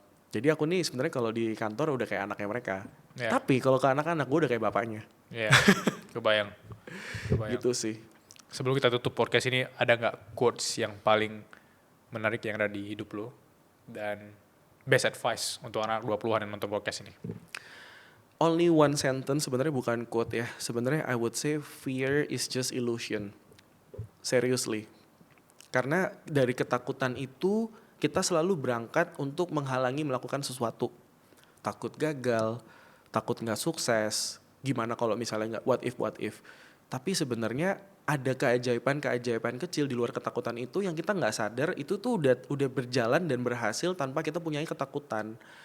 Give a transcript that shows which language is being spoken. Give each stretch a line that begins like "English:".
Indonesian: Jadi aku nih sebenarnya kalau di kantor udah kayak anaknya mereka. Tapi kalau ke anak-anak gue udah kayak bapaknya. Kebayang. Gitu sih. Sebelum kita tutup podcast ini, ada nggak quotes yang paling menarik yang ada di hidup lo? Dan
English: best advice
Indonesian: untuk anak 20-an yang nonton podcast ini?
English: Only one sentence,
Indonesian: sebenarnya bukan quote ya.
English: Sebenarnya I would say fear is just illusion. Seriously.
Indonesian: Karena dari ketakutan itu kita selalu berangkat untuk menghalangi melakukan sesuatu. Takut gagal, takut nggak sukses. Gimana kalau misalnya nggak,
English: what if.
Indonesian: Tapi sebenarnya ada keajaiban kecil di luar ketakutan itu yang kita nggak sadar itu tuh udah berjalan dan berhasil tanpa kita punya ketakutan.